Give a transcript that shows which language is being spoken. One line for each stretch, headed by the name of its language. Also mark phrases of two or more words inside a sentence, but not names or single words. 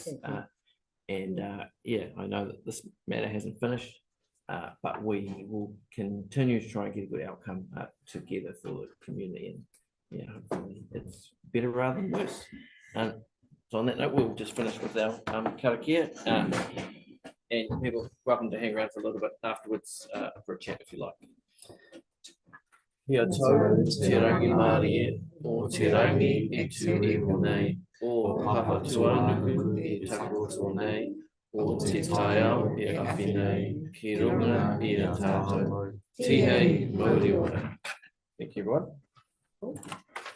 English: Yeah, I know that this matter hasn't finished, but we will continue to try and get a good outcome together for the community. And yeah, hopefully it's better rather than worse. So on that note, we'll just finish with our karakia. And people are welcome to hang around for a little bit afterwards for a chat if you like.
Māori: Ia tau te rangi Māori o te rangi e tu e nei o papa tuanuku e takoto nei o te tai ao e awhi nei ki runga i a tātou. Tihei, mauri ora.
English: Thank you, everyone.